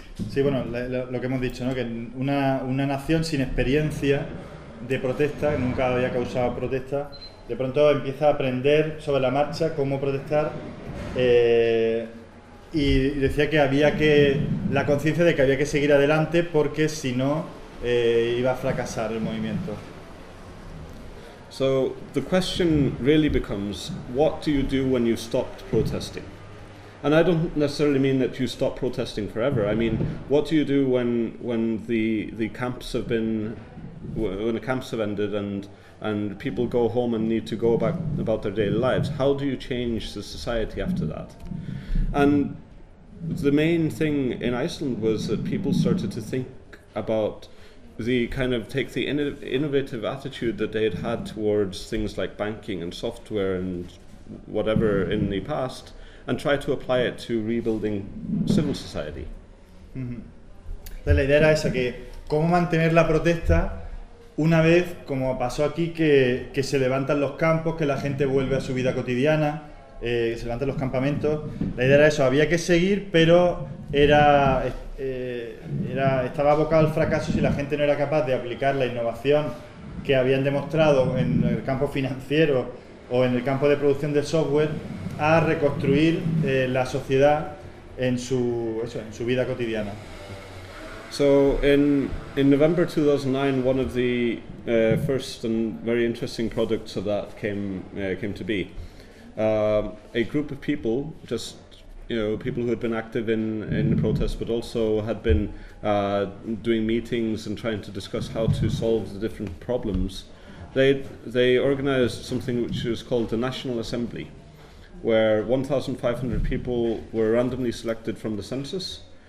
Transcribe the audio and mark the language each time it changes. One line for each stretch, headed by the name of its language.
Spanish: Sí, bueno, lo que hemos dicho, ¿no? Que una nación sin experiencia de protesta, que nunca había causado protesta, de pronto empieza a aprender sobre la marcha cómo protestar, y decía que había que la conciencia de que había que seguir adelante, porque si no iba a fracasar el movimiento.
English: So the question really becomes, what do you do when you stopped protesting? And I don't necessarily mean that you stop protesting forever. I mean, what do you do when the camps have been when the camps have ended and people go home and need to go back about their daily lives, how do you change the society after that? And the main thing in Iceland was that people started to think about the kind of take the innovative attitude that they had had towards things like banking and software and whatever in the past, and try to apply it to rebuilding civil society. Mm-hmm.
Spanish: La idea era esa, que cómo mantener la protesta una vez, como pasó aquí, que se levantan los campos, que la gente vuelve a su vida cotidiana, se levantan los campamentos. La idea era eso, había que seguir, pero estaba abocado al fracaso si la gente no era capaz de aplicar la innovación que habían demostrado en el campo financiero o en el campo de producción del software a reconstruir la sociedad en su vida cotidiana.
English: So in November 2009, one of the first and very interesting products of that came to be. A group of people, just, you know, people who had been active in the protest, but also had been doing meetings and trying to discuss how to solve the different problems, they organized something which was called the National Assembly, where 1,500 people were randomly selected from the census